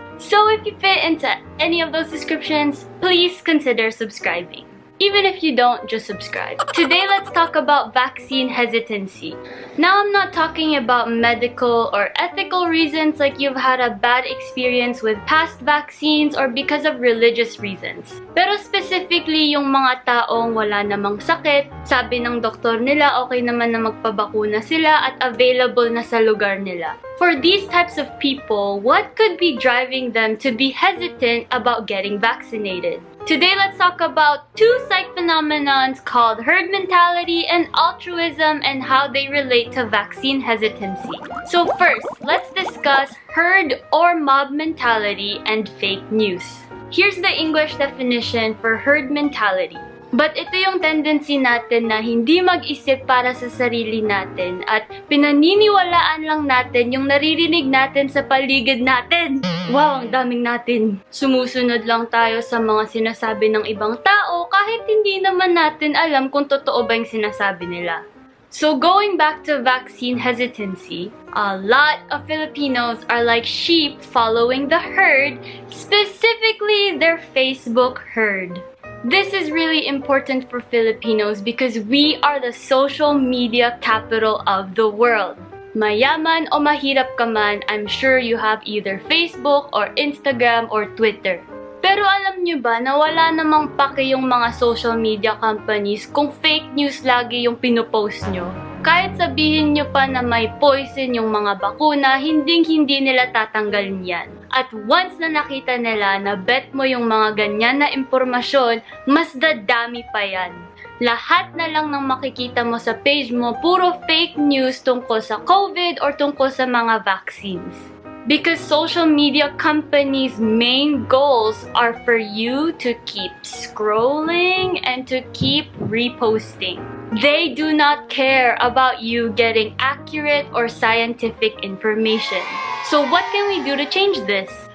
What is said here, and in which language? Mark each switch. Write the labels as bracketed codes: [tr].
[en] So if you fit into any of those descriptions, please consider subscribing. Even if you don't, just subscribe. Today, let's talk about vaccine hesitancy. Now, I'm not talking about medical or ethical reasons like you've had a bad experience with past vaccines or because of religious reasons. [tl] Pero specifically, yung mga taong wala namang sakit, sabi ng doktor nila okay naman na magpabakuna sila at available na sa lugar nila. [en] For these types of people, what could be driving them to be hesitant about getting vaccinated? Today, let's talk about two psych phenomenons called herd mentality and altruism and how they relate to vaccine hesitancy. So first, let's discuss herd or mob mentality and fake news. Here's the English definition for herd mentality. [tl] But ito yung tendency natin na hindi mag-isip para sa sarili natin at pinaniniwalaan lang natin yung naririnig natin sa paligid natin. Wow, ang daming natin. Sumusunod lang tayo sa mga sinasabi ng ibang tao kahit hindi naman natin alam kung totoo ba yung sinasabi nila. [en] So going back to vaccine hesitancy, a lot of Filipinos are like sheep following the herd, specifically their Facebook herd. This is really important for Filipinos because we are the social media capital of the world. [tl] Mayaman o mahirap ka man, [en] I'm sure you have either Facebook or Instagram or Twitter. [tl] Pero alam nyo ba na wala namang pake yung mga social media companies kung fake news lagi yung pinupost nyo? Kahit sabihin nyo pa na may poison yung mga bakuna, hindi nila tatanggalin yan. At once na nakita nila na bet mo yung mga ganyan na impormasyon, mas dadami pa yan. Lahat na lang ng makikita mo sa page mo, puro fake news tungkol sa COVID or tungkol sa mga vaccines. [en] Because social media companies' main goals are for you to keep scrolling and to keep reposting. They do not care about you getting accurate or scientific information. So what can we do to change this?